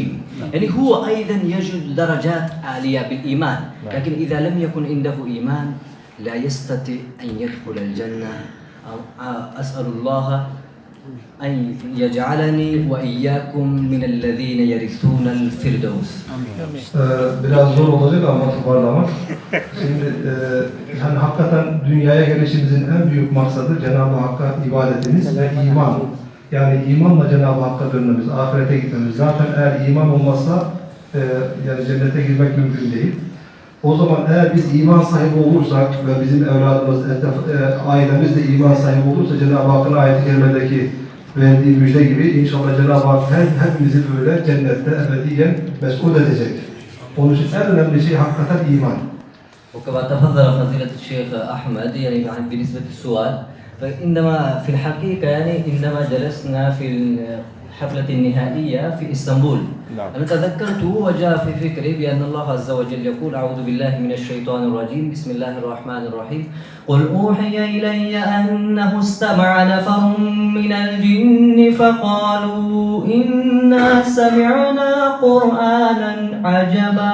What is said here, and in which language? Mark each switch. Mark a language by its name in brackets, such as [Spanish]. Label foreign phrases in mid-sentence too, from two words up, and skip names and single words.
[Arabic] يعني هو أيضا يجد درجات عالية بالإيمان لكن إذا لم يكن عنده إيمان لا يستطيع أن يدخل الجنة. أسأل الله أن يجعلني وإياكم من الذين يرثون الفردوس. [Turkish] Biraz zor olacak ama toparlamak. Şimdi hani hakikaten dünyaya gelişimizin en büyük maksadı Cenab-ı Hakk'a ibadetimiz ve iman. Yani imanla Cenab-ı Hakk'a dönmemiz, ahirete gitmemiz. Zaten eğer iman olmazsa yani cennete girmek mümkün değil. O zaman eğer biz iman sahibi olursak ve bizim evladımız, ailemiz de iman sahibi olursa Cenab-ı Hakk'ın ayet-i kerimedeki verdiği müjde gibi inşallah Cenab-ı Hak hepimizi böyle cennette ebediyen mes'ud edecek. Onun için en önemli şey hakikaten iman. [Arabic] وكما تفضل فضيلة الشيخ أحمد يعني بالنسبة للسؤال فإنما في الحقيقة يعني عندما جلسنا في الحفلة النهائية في إسطنبول أنا تذكرت وجاء في فكري بأن الله عز وجل يقول أعوذ بالله من الشيطان الرجيم بسم الله الرحمن الرحيم قل أوحي إلي أنه استمع نفر من الجن فقالوا إنا سمعنا قرآنا عجبا.